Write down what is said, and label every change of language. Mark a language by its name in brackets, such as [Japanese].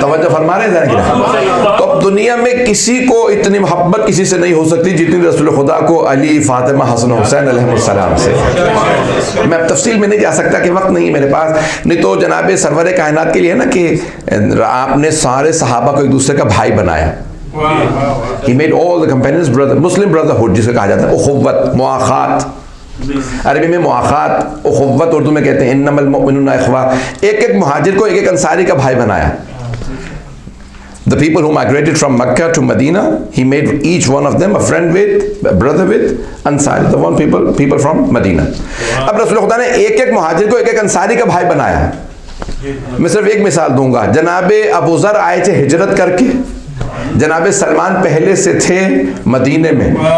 [Urdu] فرما رہے ہیں. تو اب دنیا میں کسی کو اتنی محبت کسی سے نہیں ہو سکتی جتنی رسول خدا کو علی، فاطمہ، حسن و حسین علیہ السلام سے. میں اب تفصیل میں نہیں جا سکتا کہ وقت نہیں ہے میرے پاس. نہیں تو جناب سرور کائنات کے لیے نا کہ آپ نے سارے صحابہ کو ایک دوسرے کا بھائی بنایا. [English] He made all the companions brother, Muslim brotherhood [Urdu] جسے کہا جاتا ہے، اخوت، مواخات. عربی میں مواخات اخوت اردو میں کہتے ہیں [Arabic] انما المؤمنون اخوہ. [Urdu] ایک ایک مہاجر کو ایک ایک انصاری کا بھائی بنایا. [English] The people who migrated from Mecca to Medina, he made each one of them a friend with, a brother with Ansari, the one people from Medina. [Urdu] اب رسول خدا نے ایک ایک مہاجر کو ایک ایک انصاری کا بھائی بنایا. میں صرف ایک مثال دوں گا. جناب ابو ذر آئے تھے ہجرت کر کے. جناب سلمان پہلے سے تھے مدینے میں.